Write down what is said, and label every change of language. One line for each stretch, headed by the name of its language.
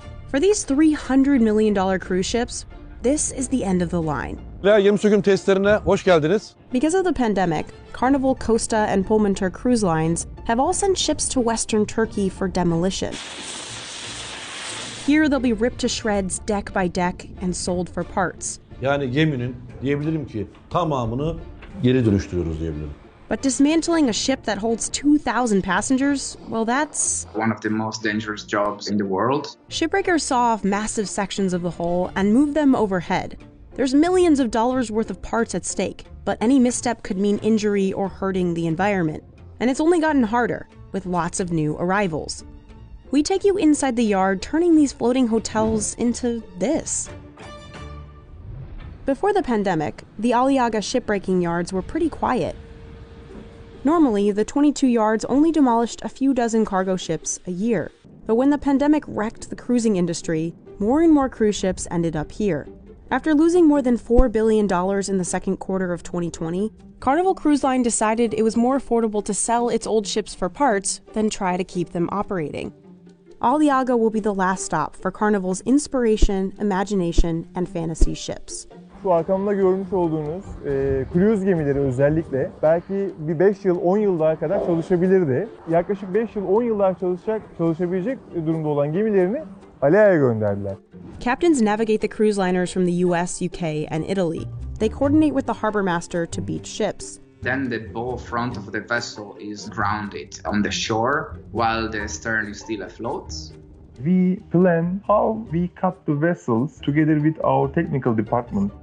English: For these $300 million cruise ships, this is the end of the line.
Turkish: Gemi söküm testlerine hoş geldiniz.
English: Because of the pandemic, Carnival, Costa, and Pullmantur cruise lines have all sent ships to Western Turkey for demolition. Here they'll be ripped to shreds deck by deck and sold for parts.
Turkish: Yani geminin diyebilirim ki tamamını geri dönüştürüyoruz diyebilirim.
English: But dismantling a ship that holds 2,000 passengers, well, that's one of the most dangerous jobs in the world. Shipbreakers saw off massive sections of the hull and moved them overhead. There's millions of dollars worth of parts at stake, but any misstep could mean injury or hurting the environment. And it's only gotten harder, with lots of new arrivals. We take you inside the yard, turning these floating hotels into this. Before the pandemic, the Aliaga shipbreaking yards were pretty quiet. Normally, the 22 yards only demolished a few dozen cargo ships a year. But when the pandemic wrecked the cruising industry, more and more cruise ships ended up here. After losing more than $4 billion in the second quarter of 2020, Carnival Cruise Line decided it was more affordable to sell its old ships for parts than try to keep them operating. Aliaga will be the last stop for Carnival's inspiration, imagination, and fantasy ships.
Turkish: Şu arkamda görmüş olduğunuz kruz gemileri özellikle belki bir 5 yıl 10 yıl daha kadar çalışabilirdi. Yaklaşık 5 yıl 10 yıl daha çalışabilecek durumda olan gemilerini Aliaga'ya gönderdiler.
English: Captains navigate the cruise liners from the US, UK, and Italy. They coordinate with the harbor master to beach ships. Then the bow front of the vessel is grounded on the shore while the stern is still afloat. We plan how we cut the vessels together with our technical department.